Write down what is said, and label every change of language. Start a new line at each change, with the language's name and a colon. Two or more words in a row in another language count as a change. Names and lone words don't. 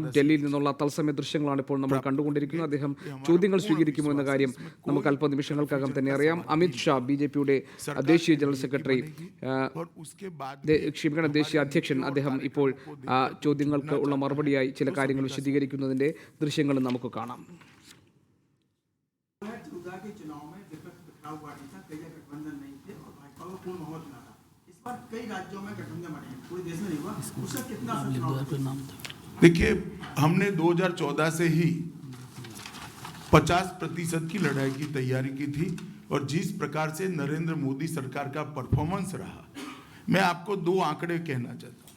Malayalam: ഡൽഹിയിൽ നിന്നുള്ള തത്സമയ ദൃശ്യങ്ങളാണ് ഇപ്പോൾ നമ്മൾ കണ്ടുകൊണ്ടിരിക്കുന്നത്. അദ്ദേഹം ചോദ്യങ്ങൾ സ്വീകരിക്കുമോ എന്ന കാര്യം നമുക്ക് അല്പനിമിഷങ്ങൾക്കകം തന്നെ അറിയാം. അമിത് ഷാ, BJPയുടെ ദേശീയ ജനറൽ സെക്രട്ടറി, ദേശീയ അധ്യക്ഷൻ, അദ്ദേഹം ഇപ്പോൾ ചോദ്യങ്ങൾക്ക് ഉള്ള മറുപടിയായി ചില കാര്യങ്ങൾ വിശദീകരിക്കുന്നതിന്റെ ദൃശ്യങ്ങളും നമുക്ക് കാണാം.
Hindi: देखिए, हमने 2014 से ही 50% की लड़ाई की तैयारी की थी और जिस प्रकार से नरेंद्र मोदी सरकार का परफॉर्मेंस रहा, मैं आपको 2 आंकड़े कहना चाहता हूँ।